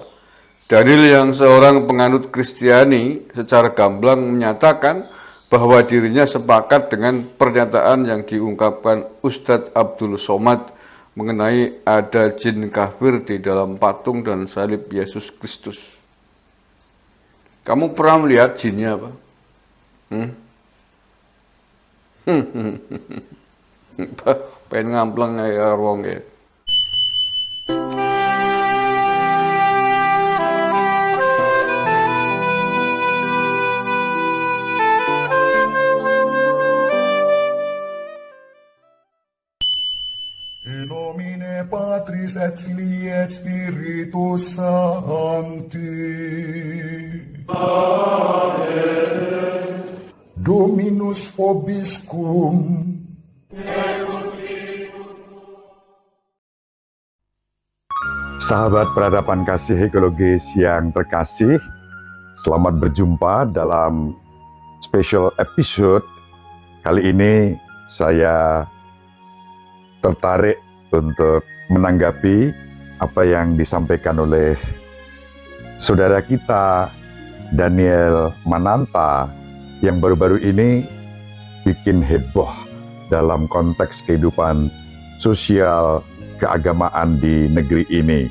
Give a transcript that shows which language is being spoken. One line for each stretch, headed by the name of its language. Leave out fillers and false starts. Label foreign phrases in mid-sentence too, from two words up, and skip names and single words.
Indonesian: Daniel yang seorang penganut Kristiani secara gamblang menyatakan bahwa dirinya sepakat dengan pernyataan yang diungkapkan Ustadz Abdul Somad mengenai ada jin kafir di dalam patung dan salib Yesus Kristus. Kamu pernah melihat jinnya apa?
Javanese: Pengen ngampleng ya wong ya.
Latin: In nomine Patris et Filii et Spiritus Sancti. Amen. Dominus vobiscum.
Indonesian: Sahabat peradaban kasih ekologis yang terkasih, selamat berjumpa dalam
English: special episode.
Indonesian: Kali ini saya tertarik untuk menanggapi apa yang disampaikan oleh saudara kita Daniel Mananta yang baru-baru ini bikin heboh dalam konteks kehidupan sosial keagamaan di negeri ini.